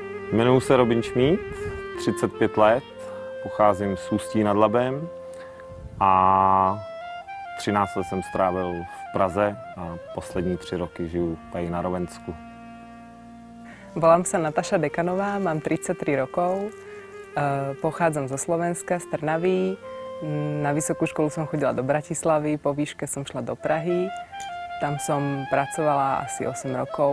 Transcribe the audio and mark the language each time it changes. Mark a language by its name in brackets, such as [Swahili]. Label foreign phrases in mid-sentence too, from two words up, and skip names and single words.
[Czech] Jmenuji se Robin Šmíd, 35 let, pocházím z Ústí nad Labem a 13 let jsem strávil v Praze a poslední 3 roky žiju tady na Rovensku. [Slovak] Volám sa Nataša Dekanová, mám 33 rokov, pochádzam zo Slovenska, z Trnavy. Na vysokú školu som chodila do Bratislavy, po výške som šla do Prahy. Tam som pracovala asi 8 rokov.